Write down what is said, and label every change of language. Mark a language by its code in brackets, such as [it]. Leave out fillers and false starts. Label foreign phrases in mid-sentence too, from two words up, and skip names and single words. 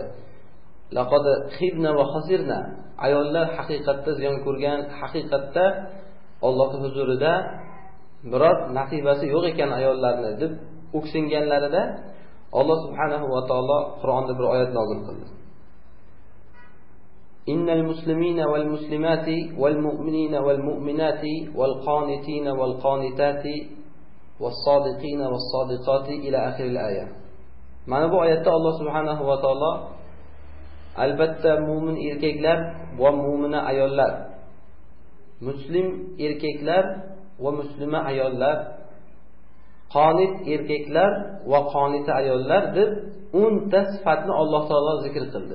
[ar] لقد خبنا وخسرنا. [uz] Ayollar haqiqatda ziyon ko'rgan, haqiqatda Allohning huzurida biror nasibasi yo'q ekan ayollarni deb o'ksinganlarida Alloh [ar] سبحانه وتعالى [uz] Qur'onda bir oyat nozil qildi. [ar] إن المسلمين والمسلمات والمؤمنين والمؤمنات والقانتين والقانتات والصادقين والصادقات إلى آخر الآية. [uz] Mana bu oyatda Alloh [ar] سبحانه وتعالى [uz] albatta mu'min erkaklar va mu'mina ayollar, muslim erkaklar va muslima ayollar, qonit erkaklar va qonita ayollar deb 10 ta sifatni Alloh taolo zikr qildi.